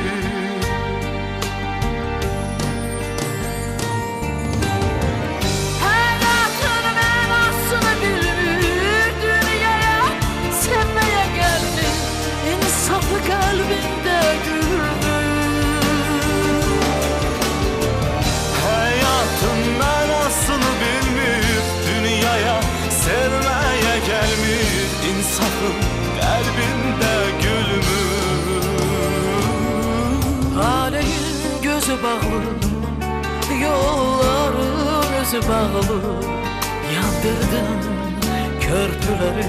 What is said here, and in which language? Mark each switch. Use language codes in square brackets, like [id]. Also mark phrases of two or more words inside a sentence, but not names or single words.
[tr] Hayatın menasını bilir, dünyaya sevmeye geldi, insafı kalbinde güldü. Hayatın manasını bilmir, dünyaya sevmeye gelmir, insafın kalbinde gülmür. [az] Aleyin gözü bağlı, yolların özü bağlı, yandırdın körpüleri.